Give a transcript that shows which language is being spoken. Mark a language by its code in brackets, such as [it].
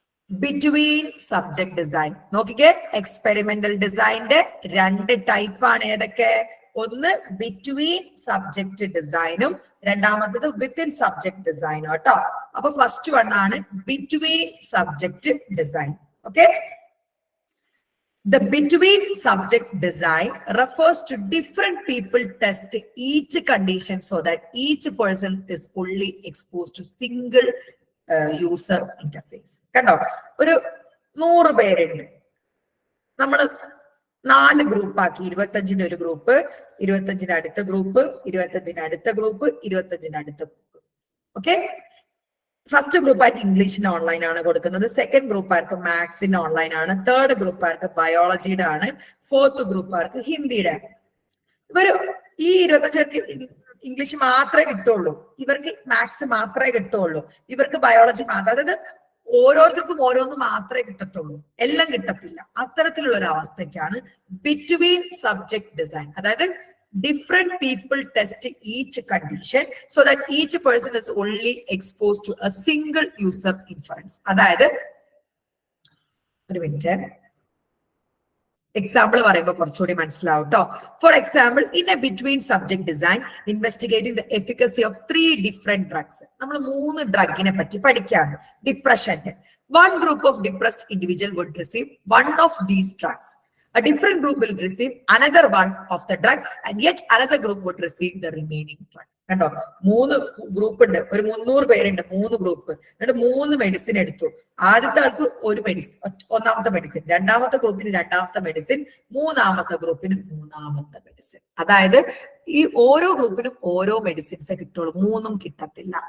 [ml] Between subject design. നോക്കിക്കേ, experimental ഡിസൈനിന്റെ രണ്ട് ടൈപ്പ് ആണ്. ഏതൊക്കെ? ഒന്ന് ബിറ്റ്വീൻ സബ്ജക്ട് ഡിസൈനും രണ്ടാമത്തത് വിത്തിൻ സബ്ജക്ട് ഡിസൈനും കേട്ടോ. അപ്പൊ ഫസ്റ്റ് വൺ ആണ് between subject design. [en] Okay, the between subject design refers to different people test each condition so that each person is fully exposed to single user interface. [ml] കണ്ടോ, ഒരു 100 പേരുണ്ട്, നമ്മൾ 4 ഗ്രൂപ്പാക്കി. 25-ന് ഒരു ഗ്രൂപ്പ്, 25-ന് അടുത്ത ഗ്രൂപ്പ്, 25-ന് അടുത്ത ഗ്രൂപ്പ്, 25-ന് അടുത്ത group. Okay, first ഗ്രൂപ്പായിട്ട് ഇംഗ്ലീഷിന് ഓൺലൈൻ ആണ് കൊടുക്കുന്നത്, സെക്കൻഡ് ഗ്രൂപ്പാർക്ക് മാത്സിന് ഓൺലൈൻ ആണ്, തേർഡ് ഗ്രൂപ്പാർക്ക് ബയോളജിയുടെ ആണ്, ഫോർത്ത് ഗ്രൂപ്പാർക്ക് ഹിന്ദിയുടെ. ഇവര് ഈ 25 പേർക്ക് ഇംഗ്ലീഷ് മാത്രമേ കിട്ടുള്ളൂ, ഇവർക്ക് മാത്സ് മാത്രമേ കിട്ടുള്ളൂ, ഇവർക്ക് ബയോളജി മാത്രം. അതായത് ഓരോരുത്തർക്കും ഓരോന്ന് മാത്രമേ കിട്ടത്തുള്ളൂ, എല്ലാം കിട്ടത്തില്ല. അത്തരത്തിലുള്ള ഒരു അവസ്ഥയ്ക്കാണ് ബിറ്റ്വീൻ സബ്ജക്ട് ഡിസൈൻ. അതായത് [en] different people test each condition so that each person is only exposed to a single user inference. [ml] അതായത് ഒരു മിനിറ്റ്, എക്സാമ്പിൾ പറയുമ്പോൾ കുറച്ചുകൂടി മനസ്സിലാവും കേട്ടോ. [en] For example, in a between subject design investigating the efficacy of 3 different drugs. [ml] നമ്മൾ 3 ഡ്രഗിനെ പറ്റി പഠിക്കാണ്. ഡിപ്രഷന്റെ [en] one group of depressed individual would receive one of these drugs. A different group will receive another one of the drug and yet another group would receive the remaining drug. [ml] കണ്ടോ, 3 group ഉണ്ട്, ഒരു 300 പേരുണ്ട്, 3 group. എന്നിട്ട് 3 medicine എടുത്തു. ആദ്യത്തെ ആൾക്ക് ഒരു medicine, ഒന്നാമത്തെ മെഡിസിൻ, രണ്ടാമത്തെ ഗ്രൂപ്പിന് രണ്ടാമത്തെ മെഡിസിൻ, മൂന്നാമത്തെ ഗ്രൂപ്പിന് മൂന്നാമത്തെ മെഡിസിൻ. അതായത് ഈ ഓരോ ഗ്രൂപ്പിനും ഓരോ മെഡിസിൻസ് കിട്ടുള്ളൂ, 3ഉം കിട്ടത്തില്ല.